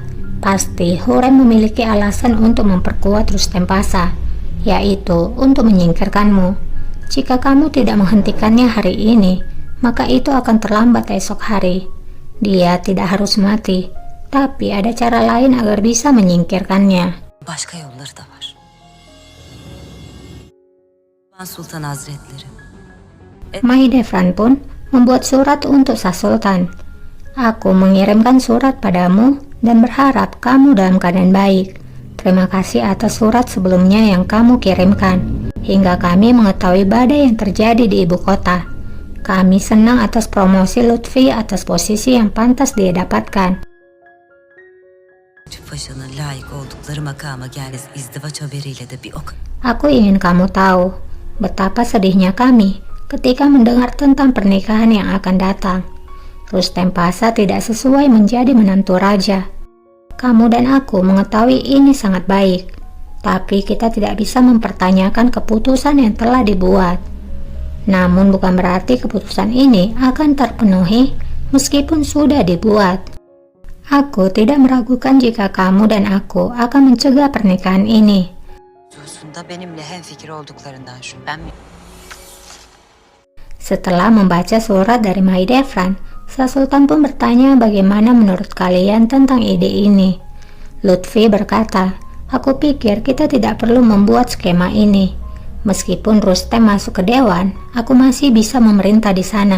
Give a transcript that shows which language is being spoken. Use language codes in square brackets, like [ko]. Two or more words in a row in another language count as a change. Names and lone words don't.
[id] Pasti Hurrem memiliki alasan untuk memperkuat Rustem Pasha, yaitu untuk menyingkirkanmu. Jika kamu tidak menghentikannya hari ini, maka itu akan terlambat esok hari. Dia tidak harus mati, tapi ada cara lain agar bisa menyingkirkannya. [tr] Başka yolları da var. Sultan Hazretleri. [id] Mahidevran pun membuat surat untuk Sang Sultan. Aku mengirimkan surat padamu dan berharap kamu dalam keadaan baik. Terima kasih atas surat sebelumnya yang kamu kirimkan, hingga kami mengetahui badai yang terjadi di ibu kota. Kami senang atas promosi Lutfi atas posisi yang pantas dia dapatkan. [tr] Paşa'nın layık oldukları makama gelmesi izdivaç haberiyle de bir ok. [id] Aku ingin kamu tahu betapa sedihnya kami ketika mendengar tentang pernikahan yang akan datang. Rustem Pasha tidak sesuai menjadi menantu raja. Kamu dan aku mengetahui ini sangat baik, tapi kita tidak bisa mempertanyakan keputusan yang telah dibuat. Namun bukan berarti keputusan ini akan terpenuhi meskipun sudah dibuat. Aku tidak meragukan jika kamu dan aku akan mencegah pernikahan ini. [tr] Hususunda benimle hemfikir olduklarından şüphem yok. [id] Setelah membaca surat dari Mahidevran, Sa Sultan pun bertanya bagaimana menurut kalian tentang ide ini. Lutfi berkata, aku pikir kita tidak perlu membuat skema ini. Meskipun Rustem masuk ke dewan, aku masih bisa memerintah di sana.